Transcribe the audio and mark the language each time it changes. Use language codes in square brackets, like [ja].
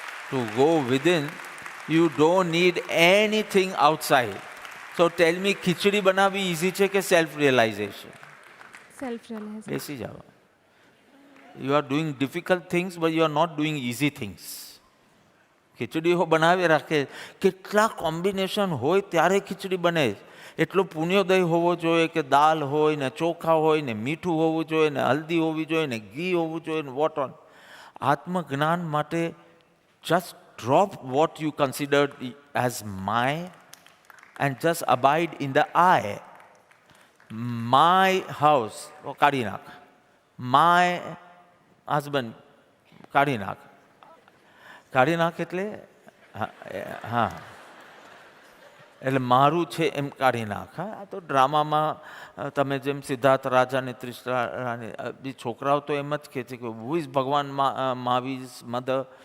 [en] To go within, you don't need anything outside. So tell me, [gu] ખીચડી બનાવવી easy છે કે self realisation? [en] Self realise. [gu] બેસી જાવ. [en] You are doing difficult things, but you are not doing easy things. [gu] ખીચડીઓ બનાવી રાખે. કેટલા combination હોય ત્યારે ખીચડી બને. એટલો પુણ્યોદય હોવો જોઈએ કે દાલ હોય ને ચોખા હોય ને મીઠું હોવું જોઈએ ને હલ્દી હોવી જોઈએ ને ઘી હોવું જોઈએ ને [en] What on. [gu] આત્મજ્ઞાન માટે [en] just drop what you considered as my and just abide in the I. My house, [gu] કાઢી નાખ. [en] My husband, [gu] કાઢી નાખ. કાઢી નાખ એટલે હા, એટલે મારું છે એમ કાઢી નાખ. હા, આ તો ડ્રામામાં તમે જેમ સિદ્ધાર્થ રાજા ને ત્રિશલા રાણી, છોકરાઓ તો એમ જ કહે છે કે [en] Who is Bhagwan Mahavir mother.